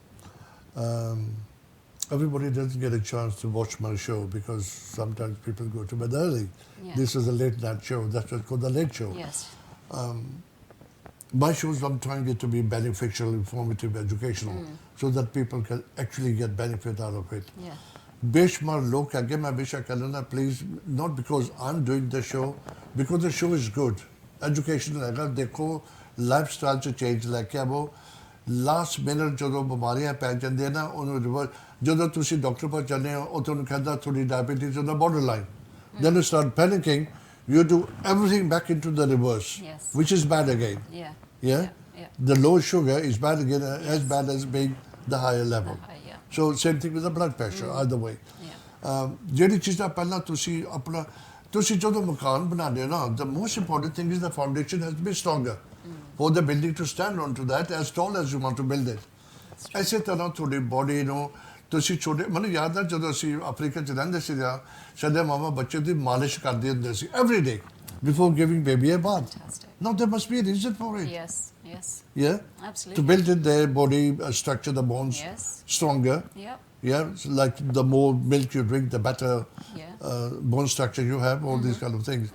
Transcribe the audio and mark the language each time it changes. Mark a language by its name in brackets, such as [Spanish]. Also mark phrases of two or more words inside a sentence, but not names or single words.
[English] Everybody doesn't get a chance to watch my show because sometimes people go to bed early. Yeah. This is a late night show. That's what's called the late show. Yes. My shows, I'm trying it to be beneficial, informative, educational, so that people can actually get benefit out of it. Yeah. [Hindi] बेशुमार लोग कहेंगे मैं हमेशा कह लेना [English] please not because I am doing the show because the show is good educational [Hindi] है अगर देखो [English] life style [Hindi] से चेंज लेके अब वो [English] last minute [Punjabi] ਜਦੋਂ ਬਿਮਾਰੀਆਂ ਪੈ ਜਾਂਦੀਆਂ ਨਾ ਉਹਨੂੰ ਰਿਵਰਸ ਜਦੋਂ ਤੁਸੀਂ ਡਾਕਟਰ ਕੋਲ ਜਾਂਦੇ ਹੋ ਉਹ ਤੁਹਾਨੂੰ ਕਹਿੰਦਾ ਤੁਹਾਡੀ ਡਾਇਬੀਟੀਜ਼ [English] on the borderline. Then you start panicking, you do everything back into the reverse, Yes. which is bad again. Yeah. Yeah? Yeah. The low sugar is bad again, as bad as being the higher level. Yeah. So same thing with the blood pressure, either way. Yeah. [Punjabi] ਜਿਹੜੀ ਚੀਜ਼ਾਂ ਪਹਿਲਾਂ ਤੁਸੀਂ ਆਪਣਾ ਤੁਸੀਂ ਜਦੋਂ ਮਕਾਨ ਬਣਾਉਂਦੇ ਹੋ ਨਾ [English] the most important thing is the foundation has to be stronger for the building to stand onto that as tall as you want to build it. [Punjabi] ਇਸੇ ਤਰ੍ਹਾਂ ਤੁਹਾਡੀ ਬੋਡੀ ਨੂੰ ਤੁਸੀਂ ਛੋਟੇ ਮੈਨੂੰ ਯਾਦ ਹੈ ਜਦੋਂ ਅਸੀਂ ਅਫਰੀਕਾ 'ਚ ਰਹਿੰਦੇ ਸੀ ਜਾਂ ਸਾਡੇ ਮਾਮਾ ਬੱਚੇ ਦੀ ਮਾਲਿਸ਼ ਕਰਦੇ ਹੁੰਦੇ ਸੀ [English] every day before giving baby a bath. Fantastic. Now there must be a reason for it. Yes. Yes. Yeah? Absolutely. To build it, their body structure, the bones Yes. stronger. Yep. Yeah, it's like the more milk you drink, the better Yeah. bone structure you have, all these kind of things.